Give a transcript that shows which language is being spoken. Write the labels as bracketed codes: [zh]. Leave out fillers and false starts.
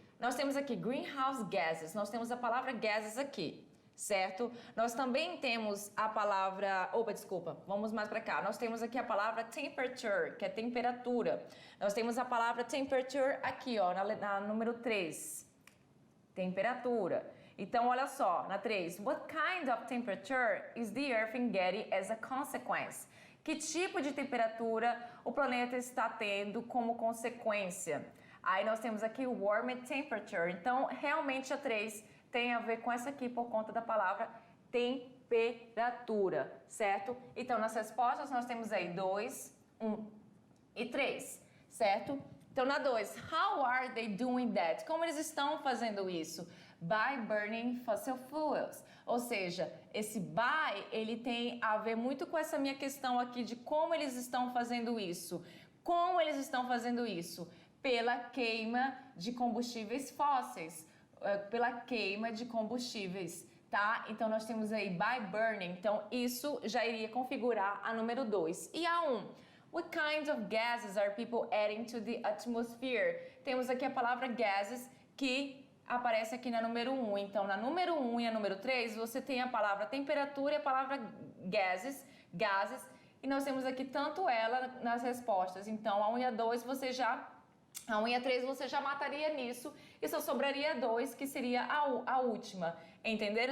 [pt] Nós temos aqui greenhouse gases, nós temos a palavra gases aqui, certo? Nós também temos a palavra, vamos mais para cá. Nós temos aqui a palavra temperature, que é temperatura. Nós temos a palavra temperature aqui, ó, na número 3, temperatura. Então, olha só, na 3, [en] what kind of temperature is the Earth getting as a consequence? [pt] Que tipo de temperatura o planeta está tendo como consequência? Aí nós temos aqui o warm temperature. Então, realmente a 3 tem a ver com essa aqui por conta da palavra temperatura, certo? Então, nas respostas nós temos aí 2, 1 e 3, certo? Então, na 2, [en] how are they doing that? [pt] Como eles estão fazendo isso? [en] By burning fossil fuels. [pt] Ou seja, esse by, ele tem a ver muito com essa minha questão aqui de como eles estão fazendo isso. Como eles estão fazendo isso? Pela queima de combustíveis fósseis, pela queima de combustíveis, tá? Então, nós temos aí by burning, então isso já iria configurar a número 2. [en] E a 1, what kinds of gases are people adding to the atmosphere? [pt] Temos aqui a palavra gases que aparece aqui na número 1. Então, na número 1 e a número 3, você tem a palavra temperatura e a palavra gases, e nós temos aqui tanto ela nas respostas. Então, a 1 e a 2 a 1 e a 3 você já mataria nisso e só sobraria 2, que seria a última, entenderam?